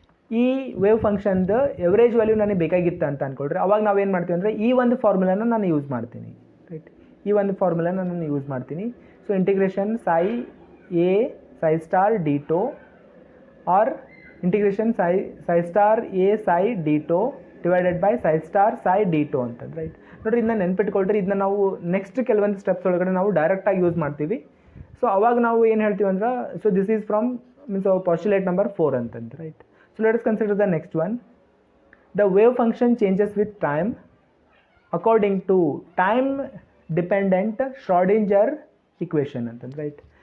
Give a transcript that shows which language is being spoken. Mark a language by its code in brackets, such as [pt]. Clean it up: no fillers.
[kn] ಈ wave ಫಂಕ್ಷನ್ದು average value ನನಗೆ ಬೇಕಾಗಿತ್ತು ಅಂತ ಅಂದ್ಕೊಳ್ರಿ, ಅವಾಗ ನಾವೇನು ಮಾಡ್ತೀವಿ ಅಂದರೆ ಈ ಒಂದು ಫಾರ್ಮುಲಾನ ನಾನು ಯೂಸ್ ಮಾಡ್ತೀನಿ, ರೈಟ್. ಈ ಒಂದು ಫಾರ್ಮುಲಾನ ನಾನು ಯೂಸ್ ಮಾಡ್ತೀನಿ. So integration psi a psi star d tau R integration psi star a psi d tau divided by psi star psi d tau ಅಂತಂದು, ರೈಟ್. ನೋಡಿರಿ, ಇದನ್ನ ನೆನ್ಪಿಟ್ಕೊಳ್ರಿ. ಇದನ್ನ ನಾವು ನೆಕ್ಸ್ಟ್ ಕೆಲವೊಂದು ಸ್ಟೆಪ್ಸ್ ಒಳಗಡೆ ನಾವು ಡೈರೆಕ್ಟಾಗಿ ಯೂಸ್ ಮಾಡ್ತೀವಿ. ಸೊ ಅವಾಗ ನಾವು ಏನು ಹೇಳ್ತೀವಿ ಅಂದ್ರೆ, [en] so this is from means postulate number 4 [kn] ಅಂತಂದು, right. [en] So let us consider the next one. The wave function changes with time according to time dependent Schrodinger equation ಅಂತಂದು, right.